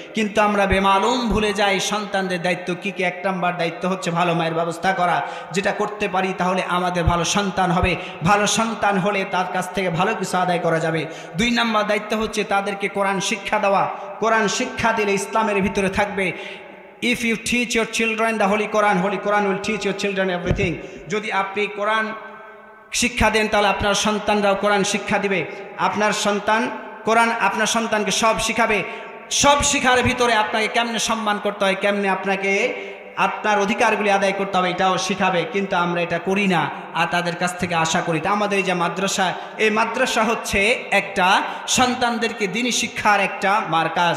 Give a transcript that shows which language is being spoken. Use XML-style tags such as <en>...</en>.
<bn>কিন্তু আমরা বেমালুম ভুলে যাই সন্তানদের দায়িত্ব কি কি। 1 নম্বর দায়িত্ব হচ্ছে ভালো মায়ের ব্যবস্থা করা। যেটা করতে পারি তাহলে আমাদের ভালো সন্তান হবে। ভালো সন্তান হলে তার কাছ থেকে ভালো কিছু আদায় করা যাবে। 2 নম্বর দায়িত্ব হচ্ছে তাদেরকে কোরআন শিক্ষা দেওয়া। কোরআন শিক্ষা দিলে ইসলামের ভিতরে থাকবে।</bn> <en>If you teach your children the Holy Quran will teach your children everything.</en> <bn>যদি আপনি কোরআন শিক্ষা দেন তাহলে আপনার সন্তানরাও কোরআন শিক্ষা দিবে। আপনার সন্তান কোরআন আপনার সন্তানকে সব শিখাবে। সব শিখার ভিতরে আপনাকে কেমনে সম্মান করতে হয়, কেমনে আপনাকে আপনার অধিকারগুলি আদায় করতে হবে, এটাও শিখাবে। কিন্তু আমরা এটা করি না, আর তাদের কাছ থেকে আশা করি। তা আমাদের এই যে মাদ্রাসা, এই মাদ্রাসা হচ্ছে একটা সন্তানদেরকে দ্বীনি শিক্ষার একটা মারকাজ।</bn>